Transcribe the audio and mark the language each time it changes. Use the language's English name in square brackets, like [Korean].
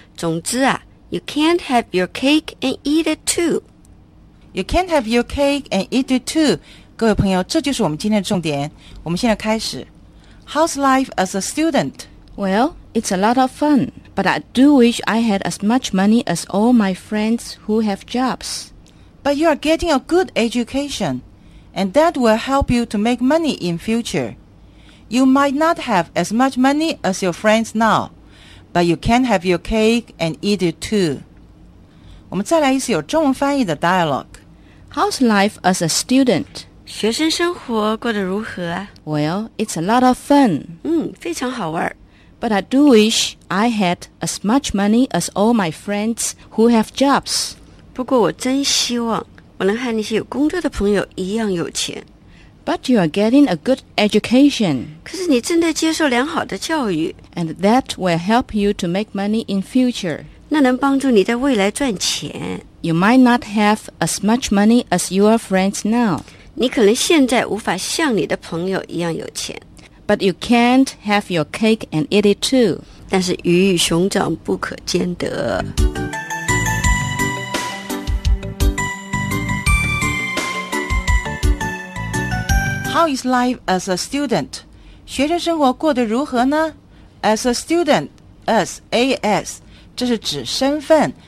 [Chinese] 总之啊 [English] ，You can't have your cake and eat it too. You can't have your cake and eat it too. [Chinese] 各位朋友，这就是我们今天的重点。我们现在开始。 [English] How's life as a student? Well, it's a lot of fun, but I do wish I had as much money as all my friends who have jobs. But you are getting a good education, and that will help you to make money in future. You might not have as much money as your friends now, but you can have your cake and eat it too. [Chinese] 我们再来一次有中文翻译的 dialogue. [English] How's life as a student? [Chinese] 学生生活过得如何啊? [English] Well, it's a lot of fun. [Chinese] 非常好玩。 [English] But I do wish I had as much money as all my friends who have jobs. [Chinese] 不过我真希望我能和那些有工作的朋友一样有钱。 [English] But you are getting a good education. [Chinese] 可是你正在接受良好的教育。 [English] And that will help you to make money in future. [Chinese] 那能帮助你在未来赚钱。 [English] You might not have as much money as your friends now. [Chinese] 你可能现在无法像你的朋友一样有钱。 [English] But you can't have your cake and eat it too. [Chinese] 但是鱼与熊掌不可兼得。 [English] How is life as a student? [Chinese] 学生生活过得如何呢? [English] As a student, as, [Chinese] 这是指身份。